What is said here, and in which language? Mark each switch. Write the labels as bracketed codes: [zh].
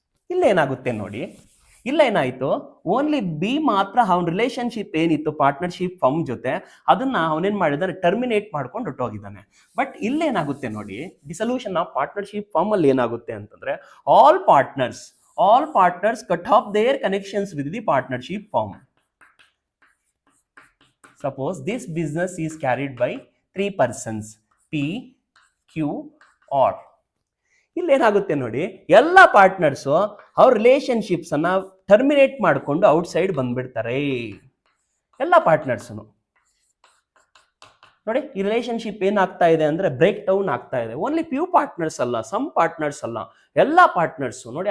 [kn] ಇಲ್ಲೇನಾಗುತ್ತೆ ನೋಡಿ, ಇಲ್ಲ ಏನಾಯ್ತು, [en] only B [kn] ಮಾತ್ರ ಅವನ ರಿಲೇಶನ್ಶಿಪ್ ಏನಿತ್ತು ಪಾರ್ಟ್ನರ್ಶಿಪ್ ಫರ್ಮ್ ಜೊತೆ ಅದನ್ನ ಅವನೇನ್ ಮಾಡಿದಾನೆ, ಟರ್ಮಿನೇಟ್ ಮಾಡ್ಕೊಂಡು ಹೊಟ್ಟೋಗಿದ್ದಾನೆ. [en] but [kn] ಇಲ್ಲೇನಾಗುತ್ತೆ ನೋಡಿ, [en] dissolution of partnership firm [kn] ಅಲ್ಲಿ ಏನಾಗುತ್ತೆ ಅಂತಂದ್ರೆ [en] all partners cut off their connections with the partnership firm. Suppose this business is carried by 3 persons P, Q, R. [kn] ಇಲ್ಲೇನಾಗುತ್ತೆ ನೋಡಿ, ಎಲ್ಲ ಪಾರ್ಟ್ನರ್ಸ್ ಅವ್ರ ರಿಲೇಶನ್ಶಿಪ್ಸ್ ಅನ್ನ ಟರ್ಮಿನೇಟ್ ಮಾಡಿಕೊಂಡು ಔಟ್ಸೈಡ್ ಬಂದ್ಬಿಡ್ತಾರೆ. ಎಲ್ಲ ಪಾರ್ಟ್ನರ್ಸ್ ನೋಡಿ, ಈ ರಿಲೇಶನ್ಶಿಪ್ ಏನಾಗ್ತಾ ಇದೆ ಅಂದ್ರೆ ಬ್ರೇಕ್ ಡೌನ್ ಆಗ್ತಾ ಇದೆ. [en] only few partners [kn] ಅಲ್ಲ, [en] some partners ಅಲ್ಲ, [kn] ಎಲ್ಲ ಪಾರ್ಟ್ನರ್ಸ್ ನೋಡಿ.